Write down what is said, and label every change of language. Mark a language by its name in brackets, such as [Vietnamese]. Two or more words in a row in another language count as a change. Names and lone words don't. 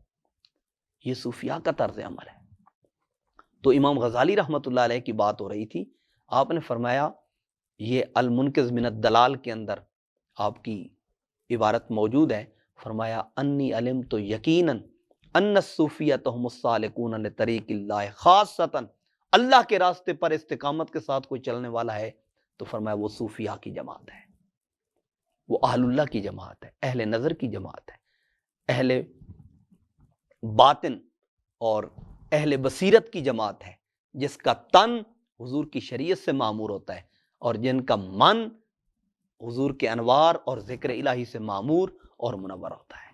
[Urdu] یہ صوفیاء کا طرز عمل ہے۔ تو امام غزالی رحمۃ اللہ علیہ کی بات ہو رہی تھی، آپ نے فرمایا یہ المنقذ من الدلال کے اندر آپ کی عبارت موجود ہے، فرمایا [Arabic] انی علمت یقیناً ان الصوفیۃ هم السالکون لطریق اللہ خاصتاً، [Urdu] اللہ کے راستے پر استقامت کے ساتھ کوئی چلنے والا ہے تو فرمایا وہ صوفیاء کی جماعت ہے، وہ اہل اللہ کی جماعت ہے، اہل نظر کی جماعت ہے، اہل باطن اور اہل بصیرت کی جماعت ہے، جس کا تن حضور کی شریعت سے معمور ہوتا ہے اور جن کا من حضور کے انوار اور ذکر الہی سے معمور اور منور ہوتا ہے۔